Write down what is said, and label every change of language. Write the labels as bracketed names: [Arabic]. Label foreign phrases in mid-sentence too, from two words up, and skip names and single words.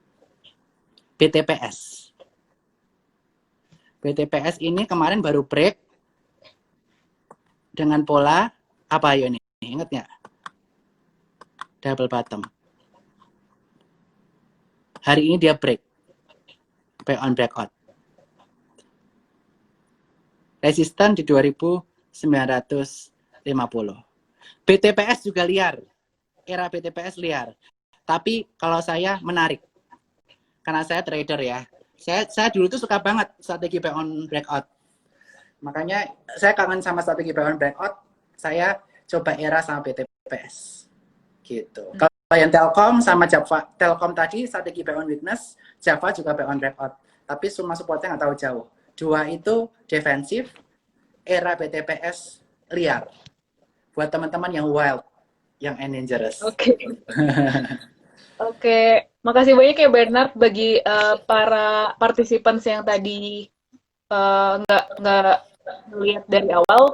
[Indonesian] BTPS. BTPS ini kemarin baru break dengan pola apa ayo nih? Ingat nggak? [English] Double bottom. [Indonesian] Hari ini dia break. [English] Buy on breakout. [Indonesian] Resisten di 2950. BTPS juga liar. Era BTPS liar. Tapi kalau saya menarik. Karena saya trader ya. Saya dulu tuh suka banget strategi [English] buy on breakout. [Indonesian] Makanya saya kangen sama strategi [English] buy on breakout. [Indonesian] Saya coba ERA sama BTPS. Gitu. Kalau yang Telkom sama Japfa, Telkom tadi strategi [English] buy on weakness, [Indonesian] Japfa juga [English] buy on breakout. [Indonesian] Tapi semua supportnya nggak tahu jauh. Dua itu defensif, ERA BTPS liar. Buat teman-teman yang wild, yang dangerous. Oke. Oke, makasih banyak ya Bernard bagi para participants yang tadi nggak ngeliat dari awal.